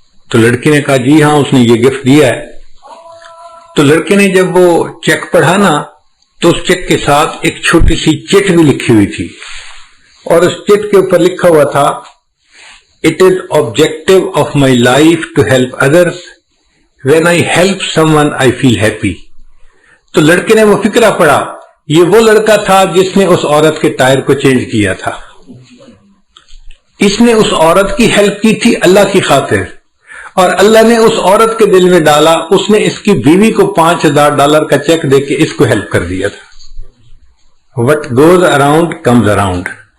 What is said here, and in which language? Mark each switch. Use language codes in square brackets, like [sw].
[ur] تو لڑکی نے کہا جی ہاں اس نے یہ گفٹ دیا ہے۔ تو لڑکے نے جب وہ چیک پڑھا نا تو اس چیک کے ساتھ ایک چھوٹی سی چٹ بھی لکھی ہوئی تھی، اور اس چٹ کے اوپر لکھا ہوا تھا [en] "It is objective of my life to help others. When I help someone I feel happy." [ur] تو لڑکے نے وہ فقرہ پڑھا، یہ وہ لڑکا تھا جس نے اس عورت کے ٹائر کو چینج کیا تھا۔ اس نے اس عورت کی ہیلپ کی تھی اللہ کی خاطر، اور اللہ نے اس عورت کے دل میں ڈالا، اس نے اس کی بیوی کو $5000 کا چیک دے کے اس کو ہیلپ کر دیا تھا۔ [en] What goes around comes around۔